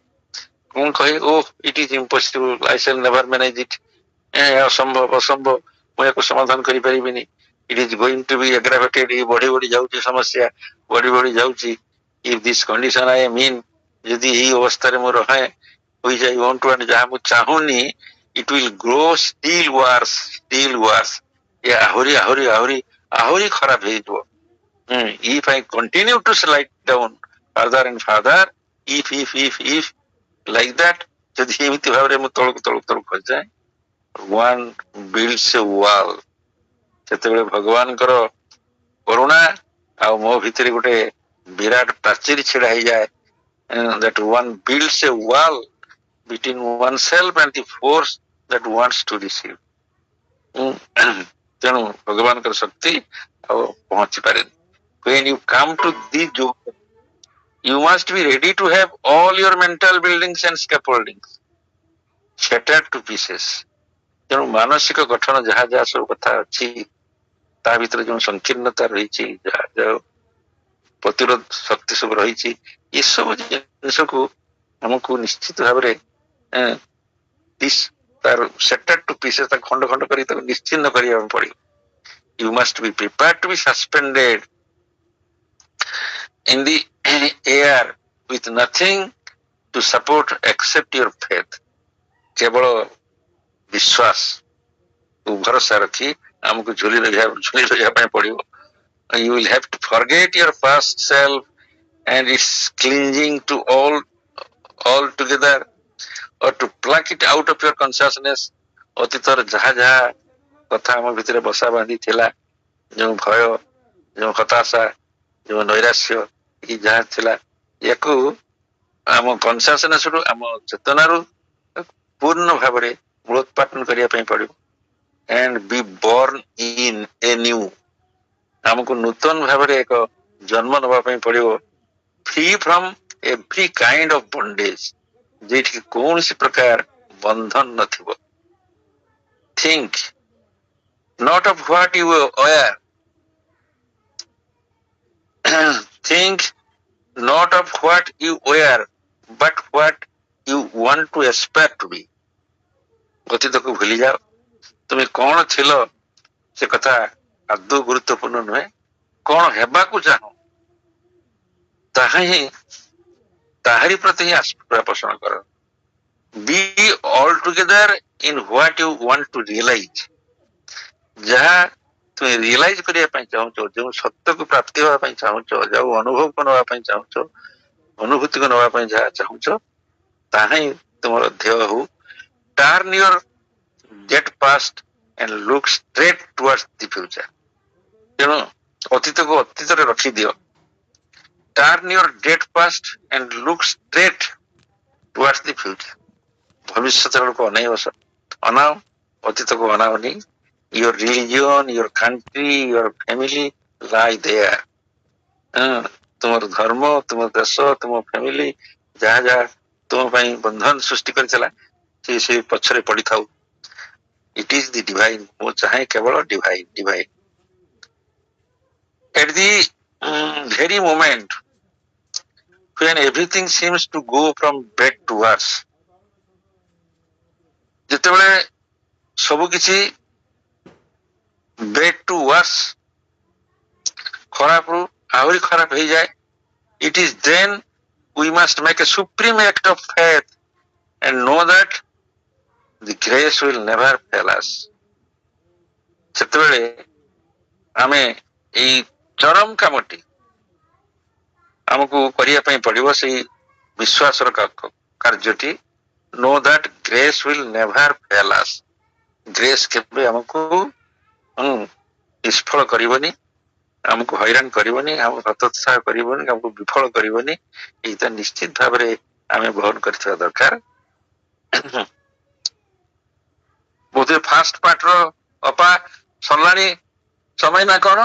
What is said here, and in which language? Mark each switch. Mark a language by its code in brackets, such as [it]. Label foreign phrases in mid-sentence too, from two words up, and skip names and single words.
[or] କଣ କହେ ଓ [en] it is impossible I shall never manage it, [or] ଅସମ୍ଭବ ମୁଁ ୟାକୁ ସମାଧାନ କରିପାରିବିନି, [en] it is going to be aggravated, [or] ବଢି ବଢି ଯାଉଛି ସମସ୍ୟା, ବଢି ବଢି ଯାଉଛି, [en] if this condition I am in, [or] ଯଦି ଏଇ ଅବସ୍ଥାରେ ମୁଁ ରହେ ହୋଇଯାଇ ୱାନ୍ ଯାହା ମୁଁ ଚାହୁଁନି, [en] it will grow still worse, [or] ଏ ଆହୁରି ଆହୁରି ଆହୁରି ଆହୁରି ଖରାପ ହେଇଯିବ। [en] If I continue to slide down further and further, if like that, [or] ଯଦି ଏମିତି ଭାବରେ ମୁଁ ତଳକୁ ତଳକୁ ତଳକୁ ଖସିଯାଏ, [en] one builds a wall, [or] ସେତେବେଳେ ଭଗବାନଙ୍କର କରୁଣା ଆଉ ମୋ ଭିତରେ ଗୋଟେ ବିରାଟ ପ୍ରାଚୀର ଛିଡା ହେଇଯାଏ, [en] that one builds a wall between oneself and the force that wants to receive. [or] ତେଣୁ ଭଗବାନଙ୍କର ଶକ୍ତି ଆଉ ପହଞ୍ଚି ପାରେନି। [en] When you come to this yoga, you must be ready to have all your mental buildings and scaffoldings shattered to pieces. [or] ତେଣୁ ମାନସିକ ଗଠନ ଯାହା ଯାହା ସବୁ କଥା ଅଛି ତା ଭିତରେ ଯେଉଁ ସଂକୀର୍ଣ୍ଣତା ରହିଛି, ଯାହା ଯାହା ପ୍ରତିରୋଧ ଶକ୍ତି ସବୁ ରହିଛି, ଏସବୁ ଜିନିଷକୁ ଆମକୁ ନିଶ୍ଚିତ ଭାବରେ ତାର [en] shattered to pieces, [or] ତାକୁ ଖଣ୍ଡ ଖଣ୍ଡ କରି ତାକୁ ନିଶ୍ଚିନ୍ନ କରିବାକୁ ପଡିବ। [en] You must be prepared to be suspended in the air with nothing to support except your faith. [or] କେବଳ ବିଶ୍ୱାସ ଭରସା ରଖି ଆମକୁ ଝୁଲି ରହିବା ପାଇଁ ପଡିବ। [en] You will have to forget your past self and its clinging to all together, or to pluck it out of your consciousness. [or] ଅତୀତର ଯାହା ଯାହା କଥା ଆମ ଭିତରେ ବସା ବାନ୍ଧି ଥିଲା, ଯେଉଁ ଭୟ, ଯେଉଁ ହତାଶା, ଯେଉଁ ନୈରାଶ୍ୟ, ଏ ଯାହା ଥିଲା, ୟାକୁ ଆମ କନସିୟସନେସରୁ, ଆମ ଚେତନାରୁ ପୂର୍ଣ୍ଣ ଭାବରେ ମୂଳୋତ୍ପାଟନ କରିବା ପାଇଁ ପଡିବ। [en] and be born in a new, [or] ଆମକୁ ନୂତନ ଭାବରେ ଏକ ଜନ୍ମ ନେବା ପାଇଁ ପଡିବ, [en] free from every kind of bondage, [or] ଯେଠି କୌଣସି ପ୍ରକାର ବନ୍ଧନ ନଥିବ। [en] think not of what you are, think not of what you were, but what you want to aspire to be. [or] ଅତୀତକୁ ଭୁଲି ଯାଅ, ତୁମେ କଣ ଥିଲ ସେ କଥା ଆଦୌ ଗୁରୁତ୍ୱପୂର୍ଣ୍ଣ ନୁହେଁ, କଣ ହେବାକୁ ଚାହଁ ତାହାରି ପ୍ରତି ହିଁ ଆସ୍ପୃହା ପୋଷଣ କର। [en] be all together in what you want to realize, [or] ଯାହା ତୁମେ ରିଏଲାଇଜ କରିବା ପାଇଁ ଚାହୁଁଛ, ଯେଉଁ ସତ୍ୟକୁ ପ୍ରାପ୍ତି ହେବା ପାଇଁ ଚାହୁଁଛ, ଯେଉଁ ଅନୁଭବକୁ ନେବା ପାଇଁ ଚାହୁଁଛ, ଅନୁଭୂତିକୁ ନେବା ପାଇଁ ଯାହା ଚାହୁଁଛ, ତାହା ହିଁ ତୁମର ଧ୍ୟେୟ ହଉ। [en] turn your dead past and look straight towards the future. [or] ତେଣୁ ଅତୀତକୁ ଅତୀତରେ ରଖିଦିଅ। [en] turn your dead past and look straight towards the future. [or] ଭବିଷ୍ୟତ ଆଡ଼କୁ ଅନାଅ, ଅତୀତକୁ ଅନାଅନି। [en] your religion, your country, your family lie there. [or] ତୁମର ଧର୍ମ, ତୁମ ଦେଶ, ତୁମ ଫ୍ୟାମିଲି ଯାହା ଯାହା ତୁମ ପାଇଁ ବନ୍ଧନ ସୃଷ୍ଟି କରିଥିଲା, ସେ ପଛରେ ପଡିଥାଉ। [en] it is the divine, [or] ମୁଁ ଚାହେଁ କେବଳ divine. [en] at the very moment when everything seems to go from bad to worse, [or] ଯେତେବେଳେ ସବୁ କିଛି [en] bad to worse, [or] ଖରାପରୁ ଆହୁରି ଖରାପ ହେଇଯାଏ, [en] it is then we must make a supreme act of faith and know that the grace will never fail us. [or] ସେତେବେଳେ ଆମେ ଏଇ ଚରମ କାମଟି ଆମକୁ କରିବା ପାଇଁ ପଡିବ, ସେଇ ବିଶ୍ୱାସର କାର୍ଯ୍ୟଟି। [en] know that grace will never fail us. [or] ଗ୍ରେସ୍ କେବେ ଆମକୁ ନିଷ୍ଫଳ କରିବନି, ଆମକୁ ହଇରାଣ କରିବନି, ଆମକୁ ହତୋତ୍ସାହ କରିବନି, ଆମକୁ ବିଫଳ କରିବନି। ଏଇଟା ନିଶ୍ଚିତ ଭାବରେ ଆମେ ବହନ କରିଥିବା ଦରକାର। ବୋଧେ [en] first partର [or] ଅପା ସରିଲାଣି ସମୟ ନା କଣ?